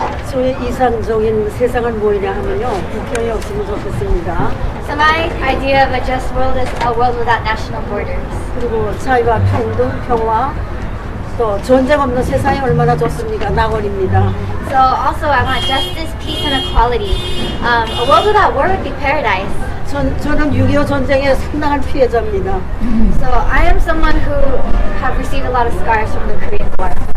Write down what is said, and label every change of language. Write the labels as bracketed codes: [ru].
[ko] 저의 이상적인 세상은 뭐냐 하면요, 국경이 없으면 좋겠습니다. [en] So my idea of a just world is a world without national borders. [ko] 그리고 자유와 평등, 평화, 또 전쟁 없는 세상이 얼마나 좋습니까? 낙원입니다. [en] So also I want justice, peace, and equality. A world without war would be paradise. [ko] 저는 6.25 전쟁의 상당한 피해자입니다. [en] So I am someone who have received a lot of scars from the Korean War.